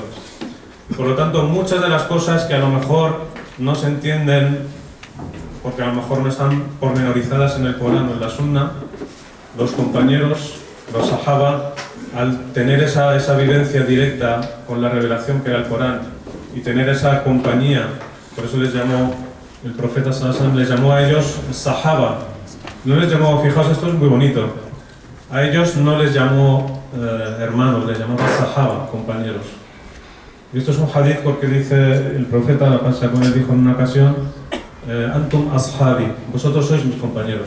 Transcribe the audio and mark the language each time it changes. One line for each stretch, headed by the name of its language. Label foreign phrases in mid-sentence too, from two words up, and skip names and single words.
Spanish: Por lo tanto, muchas de las cosas que a lo mejor no se entienden, porque a lo mejor no están pormenorizadas en el Corán o en la Sunna, los compañeros, los Sahaba, al tener esa vivencia directa con la revelación que era el Corán y tener esa compañía, por eso les llamó, el profeta
Arabic: صلى الله عليه وسلم
Spanish: les llamó a ellos Sahaba. No les llamó, fijaos, esto es muy bonito, a ellos no les llamó hermanos, les llamó Sahaba, compañeros. Y esto es un hadith porque dice el profeta, la paz sea con él, dijo en una ocasión,
Arabic: أنتم أصحابي,
Spanish: vosotros sois mis compañeros.